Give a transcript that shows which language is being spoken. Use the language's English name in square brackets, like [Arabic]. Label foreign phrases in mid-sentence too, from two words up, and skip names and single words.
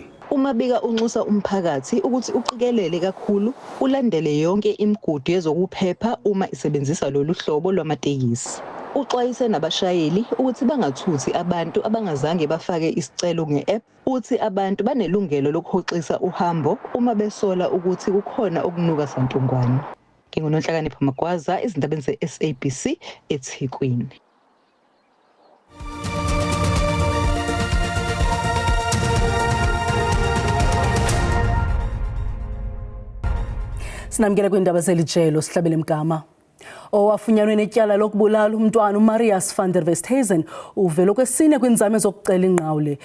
[Zulu] UMabika unxusa umphakathi ukuthi uqikelele kakhulu ulandele yonke imigudu yezokuphepha uma isebenzisa lolu hlobo lwamatekisi. Uxwayise nabashayeli ukuthi bangathuthi abantu abangazange bafake isicelo nge-app uthi abantu banelungelo lokuhoxisa uhambo uma besola ukuthi kukhona okunuka santungwane. NginguNonhlakanipho Magwaza, izindabeni ze-SABC eThekwini. [Xhosa] Sinamkele kwindaba zelijelo sihlabele mgama. Owafunyanwe netyala lokubulala umntwana uMarius van der Westhuizen uvele kwesine kwinzame zokucela ingqawule.